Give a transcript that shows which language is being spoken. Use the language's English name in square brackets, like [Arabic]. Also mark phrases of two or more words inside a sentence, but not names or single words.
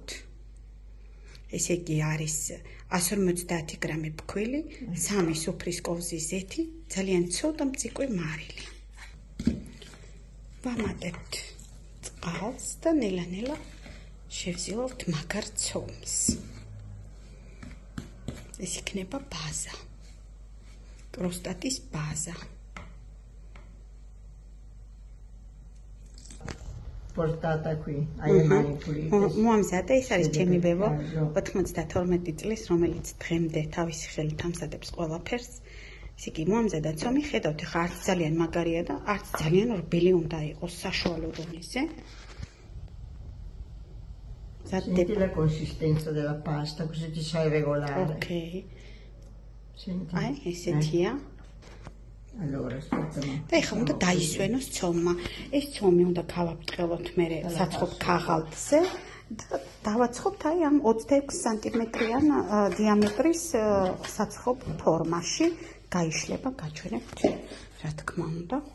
[Georgian] ესე იგი არის 150 გრამი ფქვილი, 3 სუფრის კოვზი ზეთი, ძალიან ცოტა მწიკვი მარილი. ვამატებთ წყალს და ნელა-ნელა შევზილავთ მაგარ ცომს. ეს იქნება ბაზა. კროსტატის ბაზა. [Italian] Portata qui ai manipoli. [Georgian] მომზადა, ეს არის ჩემი ბებო 92 წლის, რომელიც დღემდე თავისი ხელით ამზადებს ყველაფერს. ესე იგი, მომზადა ცომი, ხედავთ, ხა არც ძალიან მაგარია და არც ძალიან რბილი უნდა იყოს, საშუალო დონეზე. [Italian] Senti la consistenza della pasta, così ti sai regolare. Ok. Senti. [Georgian] ესეთია. [Italian] Allora, aspetta. [Georgian] და ეხლა უნდა დაისვენოს ცომა. ეს ცომი უნდა გავაბრტყელოთ მე საცხობ ქაღალდზე და დავაცხობთ აი ამ 26 სანტიმეტრიან დიამეტრის საცხობ ფორმაში. გაიშლება, გაჩვენებთ, რა თქმა უნდა.